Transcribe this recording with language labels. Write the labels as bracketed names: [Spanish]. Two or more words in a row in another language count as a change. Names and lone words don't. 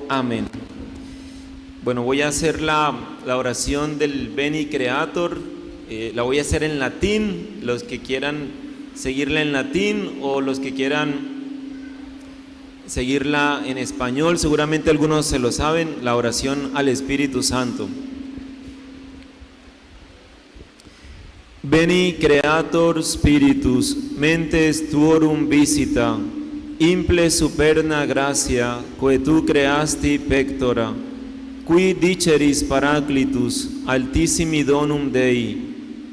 [Spanish] Amén. Bueno, voy a hacer la oración del Veni Creator. La voy a hacer en latín, los que quieran seguirla en latín o los que quieran seguirla en español. Seguramente algunos se lo saben, la oración al Espíritu Santo. [Latin] Veni Creator Spiritus, mentes tuorum visita, imple superna gratia, quae tu creasti pectora, qui diceris Paraclitus, altissimi donum Dei,